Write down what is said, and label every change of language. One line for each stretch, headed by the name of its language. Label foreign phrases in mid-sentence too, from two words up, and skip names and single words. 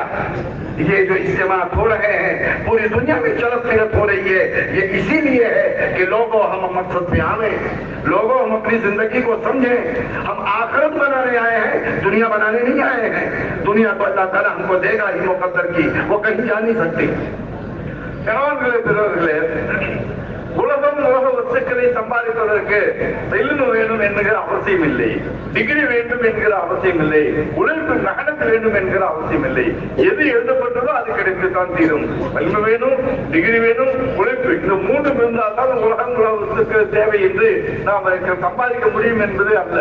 Urdu: یہ جو اجتماعات ہو رہے ہیں پوری دنیا میں چلت پھرت ہو رہی ہے، یہ اسی لیے ہے کہ لوگوں ہم مقصد پہ آوے، لوگوں ہم اپنی زندگی کو سمجھیں. ہم آخرت بنانے آئے ہیں، دنیا بنانے نہیں آئے ہیں. دنیا تو اللہ تعالیٰ ہم کو دے گا ہی مقدر کی، وہ کہیں جا نہیں سکتی.
Tamil: உலகம் உலக வஸ்துக்களை சம்பாதிப்பதற்கு இல்மு வேணும் என்கிற அவசியம் இல்லை, டிகிரி வேண்டும் என்கிற அவசியம் இல்லை, உழைப்பு மெஹனத் வேண்டும் என்கிற அவசியம் இல்லை. எது எழுதப்பட்டதோ அது கிடைத்துத்தான் தீரும். இல்மு வேணும், டிகிரி வேணும், உழைப்பு, இந்த 3 இருந்தால் தான் உலகம் உலக வஸ்துக்கு தேவை என்று நாம் சம்பாதிக்க முடியும் என்பது அல்ல.